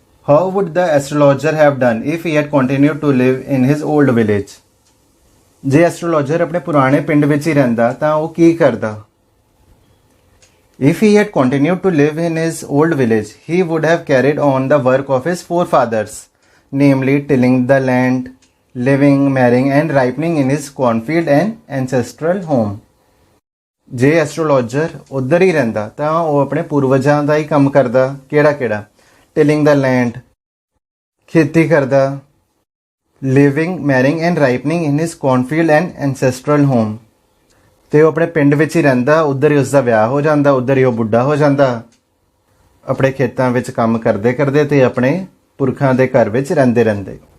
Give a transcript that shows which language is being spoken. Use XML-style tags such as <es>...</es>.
<en>How would the astrologer have done if he had continued to live in his old village?</en> <pa>ਜੇ astrologer ਆਪਣੇ ਪੁਰਾਣੇ ਪਿੰਡ ਵਿੱਚ ਹੀ ਰਹਿੰਦਾ ਤਾਂ ਉਹ ਕੀ ਕਰਦਾ।</pa> <en>If he had continued to live in his old village, he would have carried on the work of his forefathers, namely tilling the land, living, marrying and ripening in his cornfield and ancestral home।</en> <pa>ਜੇ astrologer ਉੱਧਰ ਹੀ ਰਹਿੰਦਾ ਤਾਂ ਉਹ ਆਪਣੇ ਪੂਰਵਜਾਂ ਦਾ ਹੀ ਕੰਮ ਕਰਦਾ। ਕਿਹੜਾ</pa> <en>tilling the land,</en> <pa>ਖੇਤੀ ਕਰਦਾ,</pa> <en>Living, marrying and ripening in his cornfield and ancestral home।</en> <pa>ਤੇ ਉਹ ਆਪਣੇ ਪਿੰਡ ਵਿੱਚ ਹੀ ਰਹਿੰਦਾ, ਉੱਧਰ ਹੀ ਉਸਦਾ ਵਿਆਹ ਹੋ ਜਾਂਦਾ, ਉੱਧਰ ਹੀ ਉਹ ਬੁੱਢਾ ਹੋ ਜਾਂਦਾ, ਆਪਣੇ ਖੇਤਾਂ ਵਿੱਚ ਕੰਮ ਕਰਦੇ ਤੇ ਆਪਣੇ ਪੁਰਖਾਂ ਦੇ ਘਰ ਵਿੱਚ ਰਹਿੰਦੇ।</pa>